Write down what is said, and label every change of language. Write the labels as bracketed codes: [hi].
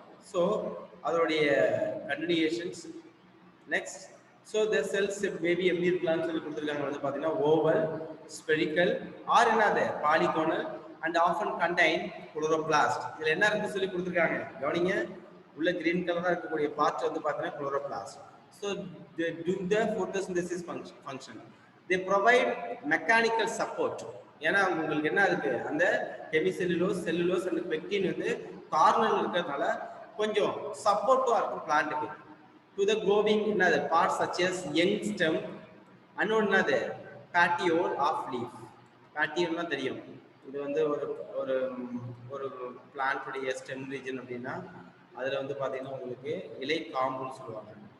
[ta] So அதோடைய continuations. Next so the cells maybe எப்படி இருக்கலாம்னு சொல்லி கொடுத்துருக்காங்க வந்து பார்த்தீங்கன்னா ஓவல், ஸ்பெரிக்கல் ஆர் என்னது polygonal and often contain chloroplast. இதில் என்ன இருக்குன்னு சொல்லி கொடுத்துருக்காங்க கவனிங்க, உள்ள கிரீன் கலராக இருக்கக்கூடிய பார்ட் வந்து பார்த்தீங்கன்னா chloroplast. [en] So they do the photosynthesis function. they provide mechanical support. [ta] ஏன்னா உங்களுக்கு என்ன இருக்கு அந்த ஹெமிசெல்லுலோஸ், செல்லுலோஸ் அண்ட் பெக்டின் வந்து கார்னர்ல இருக்கிறதுனால கொஞ்சம் சப்போர்ட்டா இருக்கும் பிளான்ட்டுக்கு. [en] To the growing என்னது parts such as young stem and என்னது petiole of leaf. [ta] பேட்டியோல்னா தெரியும், இது வந்து ஒரு ஒரு ஒரு பிளான்ட்டுடைய ஸ்டெம் ரீஜன் அப்படின்னா அதில் வந்து பார்த்தீங்கன்னா உங்களுக்கு இலை காம்புன்னு சொல்லுவாங்க.